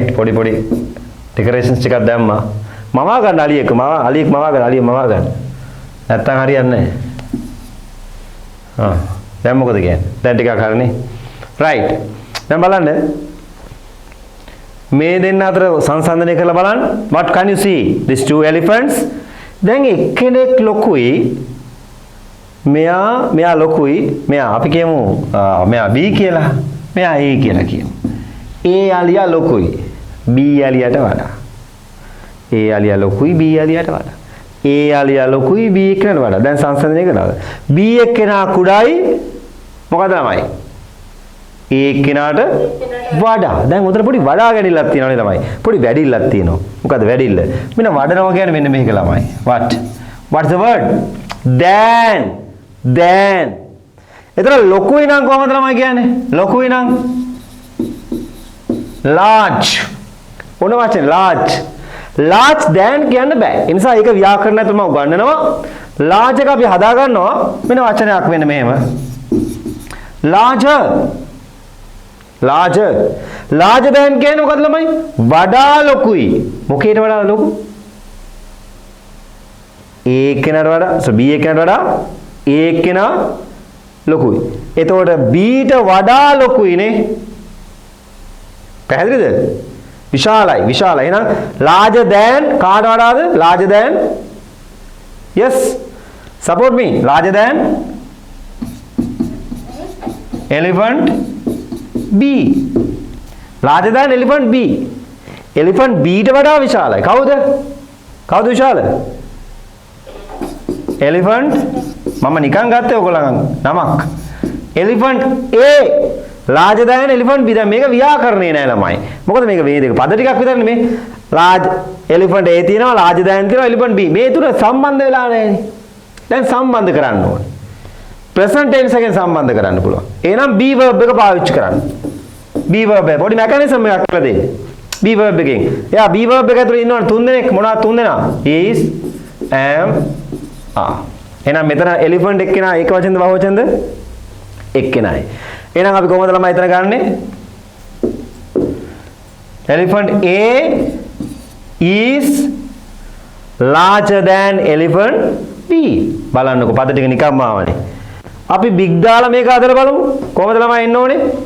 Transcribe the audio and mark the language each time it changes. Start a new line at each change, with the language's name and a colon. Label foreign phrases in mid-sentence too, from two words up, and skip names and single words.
Sinhala: පොඩි ඩෙකරේෂන්ස් ටිකක් දැම්මා. මවා ගන්න අලියෙක් මවා ගන්න. නැත්තම් හරියන්නේ නැහැ. දැන් මොකද කියන්නේ? දැන් ටිකක් හරිනේ. right. දැන් බලන්න. මේ දෙන්න අතර සංසන්දනය කරලා බලන්න.
English: What can you see? These two elephants.
Sinhala: දැන් එක්කෙනෙක් ලොකුයි. මෙයා ලොකුයි. මෙයා අපි කියමු මෙයා B කියලා. මෙයා A කියලා කියමු. A අලියා ලොකුයි. B අලියට වඩා. A අලියා ලොකුයි B අලියට වඩා. A අලියා ලොකුයි B එක්කෙනාට වඩා. දැන් සංසන්දනය කරනවා. B එක්කෙනා කුඩායි මොකද ළමයි? A එක්කෙනාට වඩා. දැන් උතර පොඩි වඩා ගැඩිල්ලක් තියෙනවානේ ළමයි. පොඩි වැඩිල්ලක් තියෙනවා. මොකද වැඩිල්ල? මෙන්න වඩනවා කියන්නේ මෙන්න මේක ළමයි.
English: What's the word? Than.
Sinhala: එතන ලොකුයි නම් කොහමද ළමයි කියන්නේ? ලොකුයි නම් large ඕන වචන
English: large large than
Sinhala: කියන්න බෑ ඒ නිසා ඒක ව්‍යාකරණ ඇතුළම උගන්වනවා large එක අපි හදා ගන්නවා වෙන වචනයක් වෙන මෙහෙම larger
English: larger than
Sinhala: කියන්නේ මොකද ළමයි වඩා ලොකුයි මොකේට වඩා ලොකු A කෙනාට වඩා so B කෙනාට වඩා A කෙනා ලොකුයි එතකොට B ට වඩා ලොකුයිනේ පැහැදිලිද විශාලයි එහෙනම්
English: larger than කාට වඩාද larger than yes support me larger than elephant B larger than elephant B elephant B
Sinhala: ට වඩා විශාලයි කවුද විශාල
English: elephant
Sinhala: මම නිකන් ගත්තේ ඔයගොල්ලන් නමක්
English: elephant A larger than elephant B
Sinhala: දැන් මේක ව්‍යාකරණේ නෑ ළමයි මොකද මේක මේ දෙක පද ටිකක් විතරනේ මේ
English: large elephant A
Sinhala: තියෙනවා
English: larger than
Sinhala: තියෙනවා
English: elephant B
Sinhala: මේ තුන සම්බන්ධ වෙලා නෑනේ දැන් සම්බන්ධ කරන්න ඕනේ
English: present tense
Sinhala: එකෙන් සම්බන්ධ කරන්න පුළුවන් එහෙනම්
English: be verb
Sinhala: එක පාවිච්චි කරන්න
English: be verb
Sinhala: එක පොඩි mechanism එකක් කියලා දෙන්න
English: be verb
Sinhala: එකෙන් එයා
English: be verb
Sinhala: එක ඇතුලේ ඉන්නවනේ තුන් දෙනෙක් මොනවද තුන් දෙනා
English: is am are
Sinhala: එහෙනම් මෙතන elephant එක්කෙනා ඒක වචනද බහුවචනද එක්කෙනායි එහෙනම් අපි කොහොමද ළමයි එතන ගන්නෙ
English: elephant A is larger than elephant B
Sinhala: බලන්නකො පද ටික නිකම්ම ආවනේ අපි big දාලා මේක අදලා බලමු කොහොමද ළමයි එන්න ඕනේ